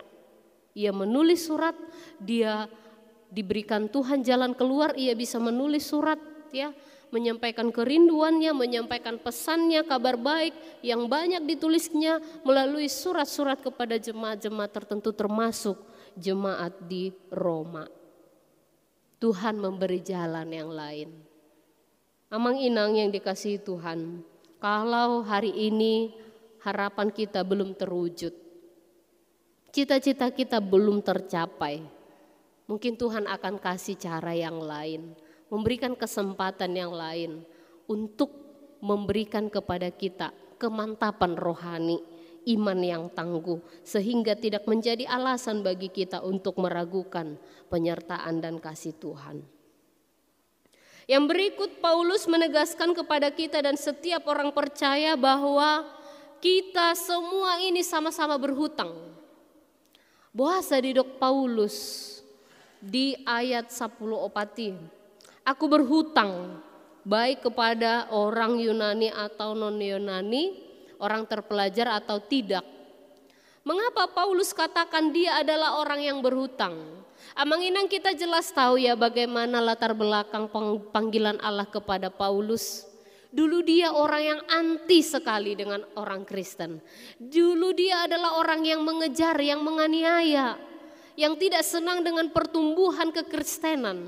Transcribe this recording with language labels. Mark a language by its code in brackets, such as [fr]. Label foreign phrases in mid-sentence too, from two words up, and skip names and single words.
[id] Ia menulis surat, dia diberikan Tuhan jalan keluar, ia bisa menulis surat, ya, menyampaikan kerinduannya, menyampaikan pesannya, kabar baik yang banyak ditulisnya melalui surat-surat kepada jemaat-jemaat tertentu termasuk jemaat di Roma. Tuhan memberi jalan yang lain. Amang inang yang dikasihi Tuhan, kalau hari ini harapan kita belum terwujud, cita-cita kita belum tercapai, mungkin Tuhan akan kasih cara yang lain, memberikan kesempatan yang lain untuk memberikan kepada kita kemantapan rohani, iman yang tangguh, sehingga tidak menjadi alasan bagi kita untuk meragukan penyertaan dan kasih Tuhan. Yang berikut Paulus menegaskan kepada kita dan setiap orang percaya bahwa kita semua ini sama-sama berhutang. [bbc] Bahasa didok Paulus di ayat 10 opati. [id] Aku berhutang baik kepada orang Yunani atau non-Yunani, orang terpelajar atau tidak. Mengapa Paulus katakan dia adalah orang yang berhutang? Amang inang kita jelas tahu ya bagaimana latar belakang panggilan Allah kepada Paulus. Dulu dia orang yang anti sekali dengan orang Kristen. Dulu dia adalah orang yang mengejar, yang menganiaya, yang tidak senang dengan pertumbuhan kekristenan.